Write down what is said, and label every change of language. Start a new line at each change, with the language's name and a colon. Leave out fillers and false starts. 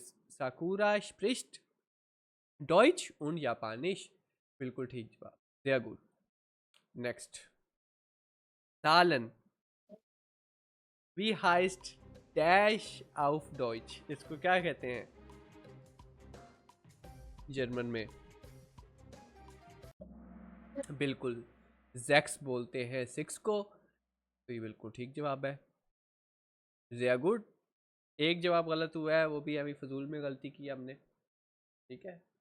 German: साकुरा स्प्रिस्ट डॉइच und Japanisch.
Hindi: बिल्कुल ठीक जवाब,
German: sehr gut.
Hindi: Next. Zahlen.
German: Wie heißt dash auf Deutsch?
Hindi: इसको क्या कहते हैं जर्मन में? बिल्कुल जैक्स बोलते हैं 6 को, तो ये बिल्कुल ठीक जवाब है,
German: sehr gut.
Hindi: एक जवाब गलत हुआ है, वो भी अभी फजूल में गलती की हमने, ठीक है?